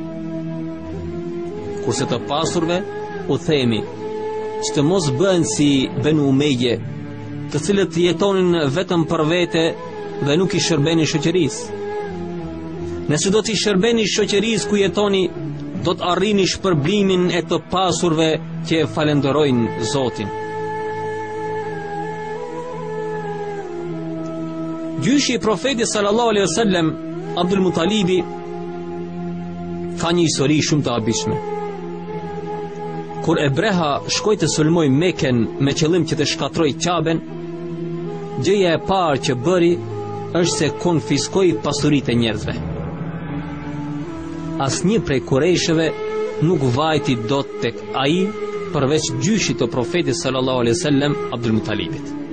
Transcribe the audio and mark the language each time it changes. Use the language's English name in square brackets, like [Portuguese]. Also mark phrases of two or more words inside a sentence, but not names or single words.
[Albanian] Kurse të pasurve u themi që të mos bëhen si Benu Umeje, të cilët jetonin vetëm për vete dhe nuk i shërbenin shoqërisë. Nëse do t'i shërbeni shoqërisë ku jetoni, do të arrini shpërblimin e të pasurve që e falenderojnë Zotin. Gjyshi i profetit [Arabic] صلى الله عليه وسلم, [Albanian] Abdul Muttalibi, ka një histori shumë të habishme. Kur Ebreha shkoi të sulmoj Mekën me qëllim që të shkatrojë Kaben, gjëja e parë që bëri është se konfiskoi pasuritë e njerëzve. Asnjë prej kurejshëve nuk vajti dot tek ai përveç gjyshit të profetit [Arabic] صلى الله عليه وسلم, [Albanian] Abdul Muttalibit.